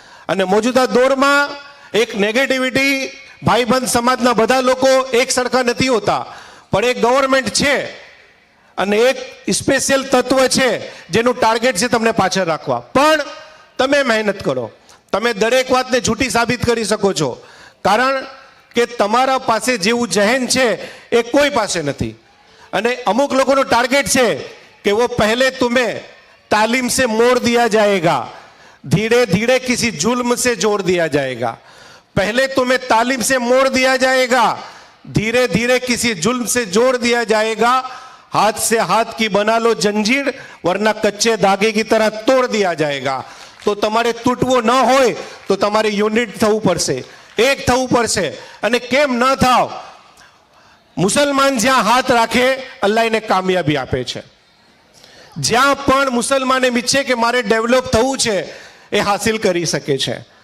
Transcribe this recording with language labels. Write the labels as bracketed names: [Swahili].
[Gujarati] અને મોજૂદા દોરમાં એક નેગેટિવિટી, ભાઈબંધ સમાજના બધા લોકો એક સરખા નથી હોતા, પણ એક ગવર્મેન્ટ છે અને એક સ્પેશિયલ તત્વ છે જેનું ટાર્ગેટ છે તમને પાછળ રાખવા. પણ તમે મહેનત કરો, તમે દરેક વાતને જૂઠી સાબિત કરી શકો છો, કારણ કે તમારા પાસે જેવું જહેન છે એ કોઈ પાસે નથી. અને અમુક લોકોનો ટાર્ગેટ છે કે [Hindi] वो पहले तुम्हें तालीम से मोड़ दिया जाएगा, धीरे धीरे किसी जुल्म से जोड़ दिया जाएगा. पहले तुम्हें तालीम से मोड़ दिया जाएगा, धीरे धीरे किसी जुल्म से जोड़ दिया जाएगा. हाथ से हाथ की बना लो जंजीर, वरना कच्चे धागे की तरह तोड़ दिया जाएगा. [Gujarati] તો તમારે તૂટવો ન હોય તો તમારે યુનિટ થવું પડશે, એક થવું પડશે. અને કેમ ન થાવ? મુસલમાન જ્યાં હાથ રાખે અલ્લાહ એને કામયાબી આપે છે. જ્યાં પણ મુસલમાન એમ ઈચ્છે કે મારે ડેવલપ થવું છે એ હાસિલ કરી શકે છે.